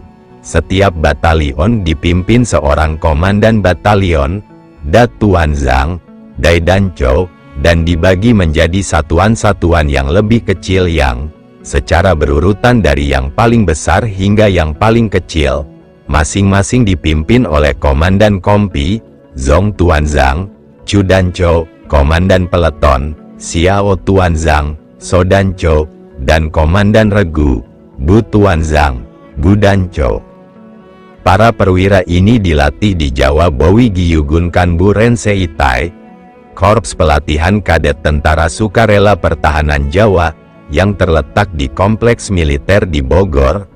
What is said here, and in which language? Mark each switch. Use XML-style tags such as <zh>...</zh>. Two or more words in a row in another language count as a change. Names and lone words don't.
<id>Setiap batalion dipimpin seorang komandan batalion, Datuanzang, Daidancho, dan dibagi menjadi satuan-satuan yang lebih kecil yang, secara berurutan dari yang paling besar hingga yang paling kecil, masing-masing dipimpin oleh komandan kompi, Zong Tuanzang, Chudancho, komandan peleton, Xiao Tuanzang, Sodancho, dan komandan regu, Bu Tuanzang, Budancho. Para perwira ini dilatih di Jawa Bowi Gyugun Kanbu Renseitai, Korps Pelatihan Kadet Tentara Sukarela Pertahanan Jawa, yang terletak di Kompleks Militer di Bogor.</id>